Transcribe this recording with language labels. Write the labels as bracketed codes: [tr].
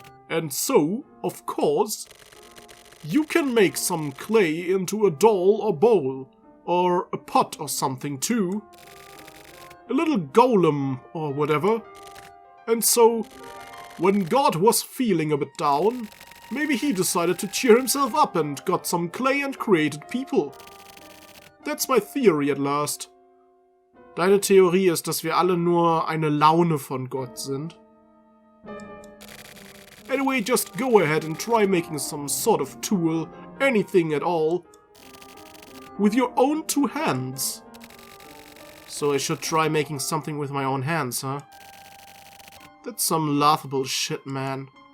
[en] And so, of course, you can make some clay into a doll or bowl, or a pot or something too. A little golem or whatever. And so, when God was feeling a bit down, maybe he decided to cheer himself up and got some clay and created people. That's my theory at last. [de] Deine Theorie ist, dass wir alle nur eine Laune von Gott sind. [en] Anyway, just go ahead and try making some sort of tool, anything at all, with your own two hands. So I should try making something with my own hands, huh? That's some laughable shit, man.